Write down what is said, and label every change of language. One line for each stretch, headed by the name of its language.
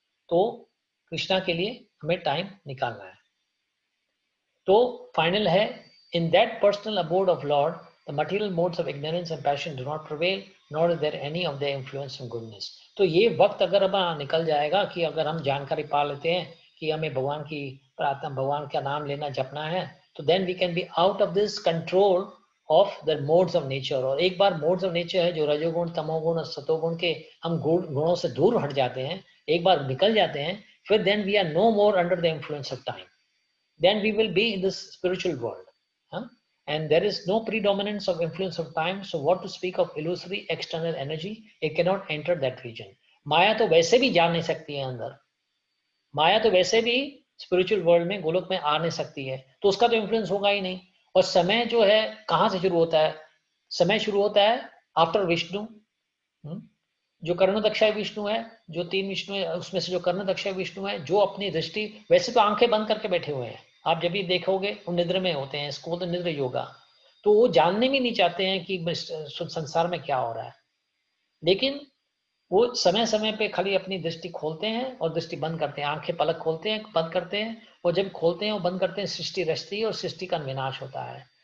Hindi: तो कृष्णा के लिए हमें टाइम निकालना है। तो फाइनल है,
English: In that personal abode of Lord the material modes of ignorance and passion do not prevail, not is there any of the influence and goodness.
Hindi: तो ये वक्त अगर अब निकल जाएगा कि अगर हम जानकारी पा लेते हैं कि हमें भगवान की प्रार्थना, भगवान का नाम लेना, जपना है, तो
English: Then we can be out of this control of the modes of nature.
Hindi: और एक बार मोड्स ऑफ नेचर है जो रजोगुण, तमोगुण और सतोगुण के, हम गुणों से दूर हट जाते हैं, एक बार निकल जाते हैं, फिर
English: then we are no more under the influence of time, then we will be in this spiritual world, and there is no predominance of influence of time, so what to speak of illusory external energy, it cannot enter that region.
Hindi: माया तो वैसे भी जा नहीं सकती है अंदर, माया तो वैसे भी स्पिरिचुअल वर्ल्ड में, गोलोक में आ नहीं सकती है, तो उसका तो इन्फ्लुएंस होगा ही नहीं। और समय जो है कहाँ से शुरू होता है? समय शुरू होता है आफ्टर विष्णु। जो कर्णदक्षाय विष्णु है, जो 3 विष्णु है उसमें से जो कर्णदक्षाय विष्णु है, जो अपनी दृष्टि, वैसे तो आंखें बंद करके बैठे हुए हैं, आप जब भी देखोगे वो निद्र में होते हैं, इसको तो निद्र योगा, तो वो जानने भी नहीं चाहते हैं कि संसार में क्या हो रहा है, लेकिन वो समय समय पे खाली अपनी दृष्टि खोलते हैं और दृष्टि बंद करते हैं, आंखें पलक खोलते हैं बंद करते हैं, और जब खोलते हैं और बंद करते हैं सृष्टि रचती है और सृष्टि का विनाश होता है।